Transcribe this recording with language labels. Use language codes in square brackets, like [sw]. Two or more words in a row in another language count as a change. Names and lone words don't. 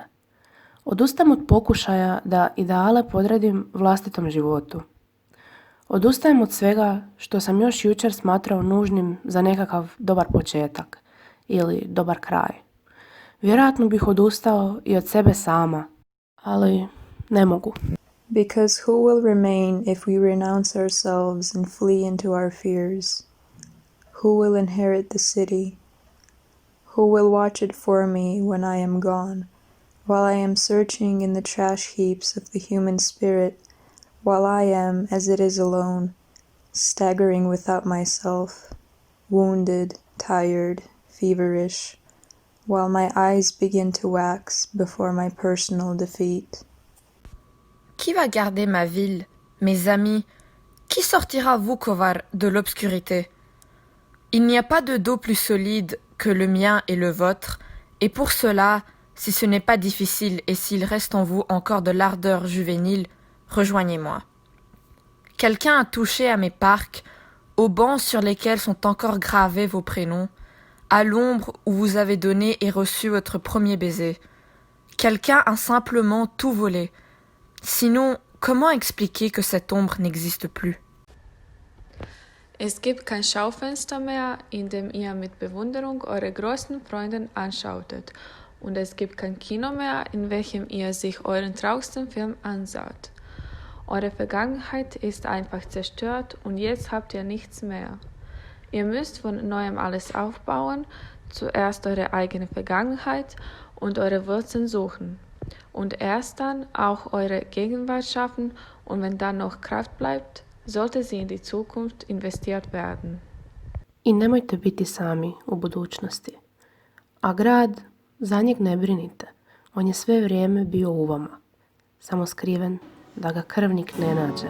[hr] Odustajem od pokušaja da ideale podredim vlastitom životu. Odustajem od svega što sam još jučer smatrao nužnim za nekakav dobar početak ili dobar kraj. Vjerojatno bih odustao i od sebe sama, ali ne mogu. [en] Because who will remain if we renounce ourselves and flee into our fears? Who will inherit the city? Who will watch it for me when I am gone, while I am searching in the trash heaps of the human spirit, while I am, as it is alone, staggering without myself, wounded, tired, feverish, while my eyes begin to wax before my personal defeat? [fr] Qui va garder ma ville, mes amis? Qui sortira Vukovar de l'obscurité? Il n'y a pas de dos plus solide que le mien et le vôtre, et pour cela, si ce n'est pas difficile et s'il reste en vous encore de l'ardeur juvénile, rejoignez-moi. Quelqu'un a touché à mes parcs, aux bancs sur lesquels sont encore gravés vos prénoms, à l'ombre où vous avez donné et reçu votre premier baiser. Quelqu'un a simplement tout volé. Sinon, comment expliquer que cette ombre n'existe plus? [de] Es gibt kein Schaufenster mehr, in dem ihr mit Bewunderung eure größten Freunde anschautet. Und es gibt kein Kino mehr, in welchem ihr sich euren traurigsten Film anschaut. Eure Vergangenheit ist einfach zerstört und jetzt habt ihr nichts mehr. Ihr müsst von neuem alles aufbauen, zuerst eure eigene Vergangenheit und eure Wurzeln suchen. Und erst dann auch eure Gegenwart schaffen und wenn dann noch Kraft bleibt, sollte sie in die Zukunft investiert werden. [hr] I nemojte biti sami u budućnosti. A grad, za njeg ne brinite. On je sve vrijeme bio u vama. Samo skriven da ga krvnik ne nađe.